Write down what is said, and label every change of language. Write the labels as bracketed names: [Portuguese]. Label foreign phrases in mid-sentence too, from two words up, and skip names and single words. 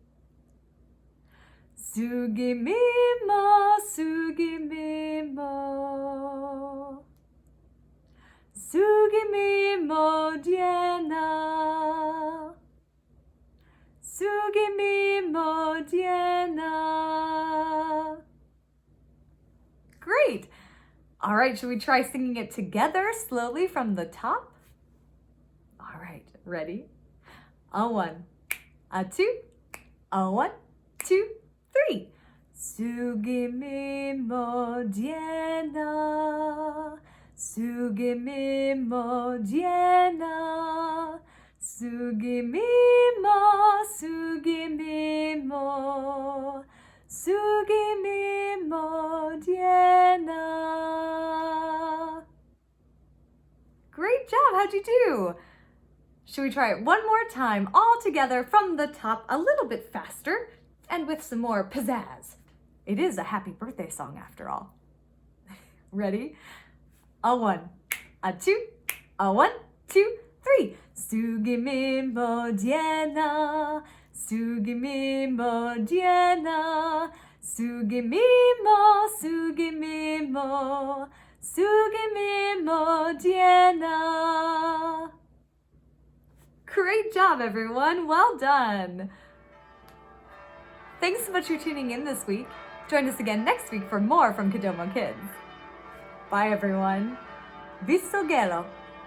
[Lithuanian] Su Gimimo, Su Gimimo. Su Gimimo Diena. Su Gimimo Diena. [English] Great! All right, should we try singing it together slowly from the top? All right, ready? A 1, a 2, a 1, 2, 3. [Lithuanian] Su Gimimo Diena. Su Gimimo Diena. Su Gimimo, Su Gimimo. Su Gimimo Diena. [English] Great job, how'd you do? Should we try it one more time, all together from the top, a little bit faster, and with some more pizzazz? It is a happy birthday song after all. Ready? A 1, a 2, a 1, 2, 3. [Lithuanian] Su Gimimo Diena. Su Gimimo Diena. Su Gimimo, Su Gimimo. Su Gimimo Diena. [English] Great job, everyone. Well done. Thanks so much for tuning in this week. Join us again next week for more from Gimimo Kids. Bye, everyone. [Lithuanian] Visto gelo.